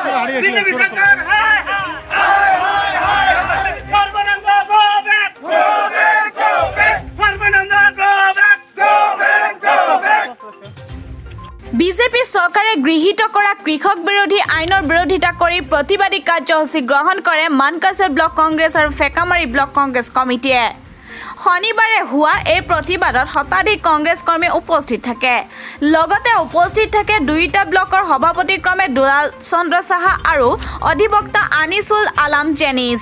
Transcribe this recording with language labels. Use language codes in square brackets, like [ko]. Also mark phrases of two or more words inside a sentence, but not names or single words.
[hi] बीजेपी सरकार हाय हाय हाय हाय सर्वानंद [en] go back [hi] सर्वानंद [en] go back [as] বিজেপি চৰকাৰে গৃহীত কৰা কৃষক বিৰোধী আইনৰ বিৰোধিতা কৰি প্ৰতিবাদী কাৰ্যসূচী গ্ৰহণ কৰে মানকাছাৰ ব্লক কংগ্ৰেছ আৰু ফেকামাৰী ব্লক কংগ্ৰেছ কমিটিয়ে শনিবাৰে হোৱা এই প্ৰতিবাদত শতাধিক কংগ্ৰেছ কৰ্মী উপস্থিত থাকে লগতে উপস্থিত থাকে দুইটা ব্লকৰ সভাপতি ক্ৰমে দুলাল চন্দ্ৰ সাহা আৰু অধিবক্তা আনিসুল আলম জেনিছ